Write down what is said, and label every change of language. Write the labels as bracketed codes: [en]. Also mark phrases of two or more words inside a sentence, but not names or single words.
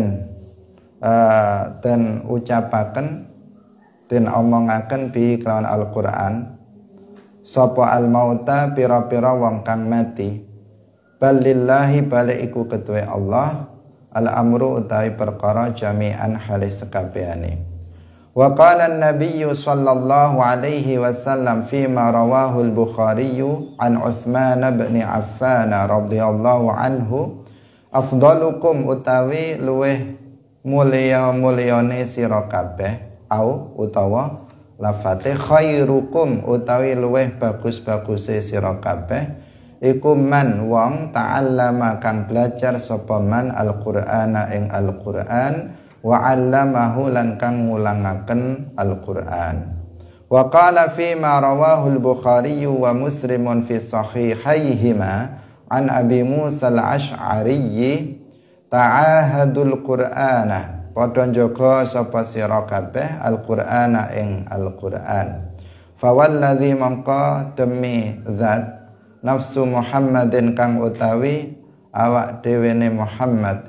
[jv] den ucapaken den omongaken bihi kelawan Al-Qur'an sapa al-mauta pira-pira wong kang mati balillahi balik iku ketuwe Allah al-amru utawi perkara jami'an halis sekabehane. [ar] وقال النبي صلى الله عليه وسلم فيما رواه البخاري عن عثمان بن عفان رضي الله عنه أفضلكم [jv] utawi luweh mulya-mulyane sira kabeh au utawa lafate khairukum utawi luweh bagus-baguse sira kabeh iku man wong ta'allama kang belajar sapa man al-Qur'ana ing Al-Qur'an [ar] وعلمه [jv] lan kang ngulangaken Al-Qur'an. [ar] وقال فيما رواه البخاري ومسلم في صحيحيهما عن أبي موسى الأشعري تعاهدوا القرآن [jv] padha njaga sapa sira kabeh [ar] Al-Qur'ana ing Al-Qur'an. فوالذي [jv] mangka demi zat [ar] نفس محمد [jv] kang utawi awak dhewene Muhammad